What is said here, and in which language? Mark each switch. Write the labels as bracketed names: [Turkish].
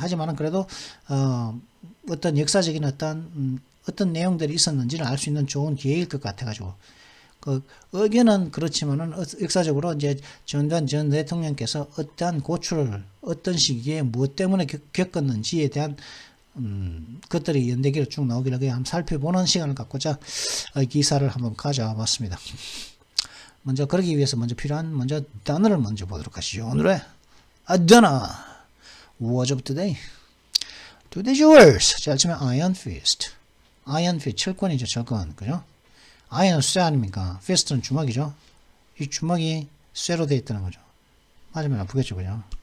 [Korean] 하지만은 그래도 어떤 역사적인 어떤 내용들이 있었는지를 알 수 있는 좋은 기회일 것 같아가지고, 그 의견은 그렇지만은 역사적으로 이제 전두환 전 대통령께서 어떠한 고초를 어떤 시기에 무엇 때문에 겪었는지에 대한 것들이 연대기로 쭉 나오길래 한번 살펴보는 시간을 갖고자 기사를 한번 가져와 봤습니다. 먼저 그러기 위해서 먼저 필요한 먼저 단어를 먼저 보도록 하시죠. 오늘의 단어 [English] What's up today? Today's words. [Korean] 자, 처음에 iron fist. iron fist 철권이죠, 철권. 그죠? iron은 쇠 아닙니까? fist는 주먹이죠. 이 주먹이 쇠로 되어 있다는 거죠. 맞으면 아프겠죠, 그죠?